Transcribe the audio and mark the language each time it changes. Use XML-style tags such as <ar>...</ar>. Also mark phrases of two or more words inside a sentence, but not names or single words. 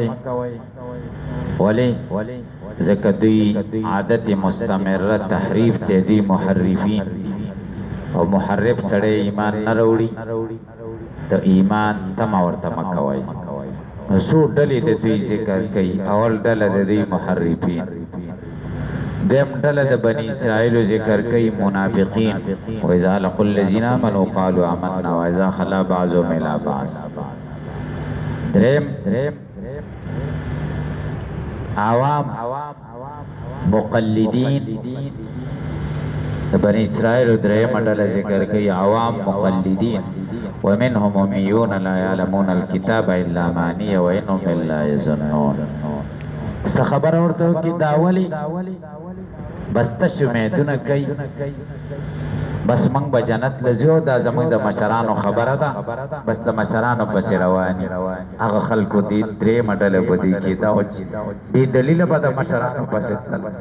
<ps>ولې ځکه دوی عادت مستمره تحریف ته دي محرفین او محرف سړی ایمان نه راوړي د ایمان تمه ورته مه کوئ. نو څو ډلې د دوی ذکر کوي. اول ډله د دوی محرفین، دیم ډله د بني اسرائیلو ذکر کوي منافقین.</ps> <ar>وإذا لقوا الذین آمنوا قالوا آمنا وإذا خلا بعضهم إلى بعض.</ar> <ps>دریم عوام مقلدین د بني اسرائیل دریم ډله ذکر کوي عوام مقلدین.</ps> <ar>ومنهم أميون لا يعلمون الكتاب إلا أماني وإنهم إلا يظنون.</ar> <ps>څه خبره ورته وکړي دا ولي بس تش امیدونه کوي بس موږ به جنت لځو دا زموږ د مشرانو خبره ده بس د مشرانو پسې رواني. هغه خلکو دې درېیمه ډله به دې کېده بې دلیله به د مشرانو پسې تلل.</ps>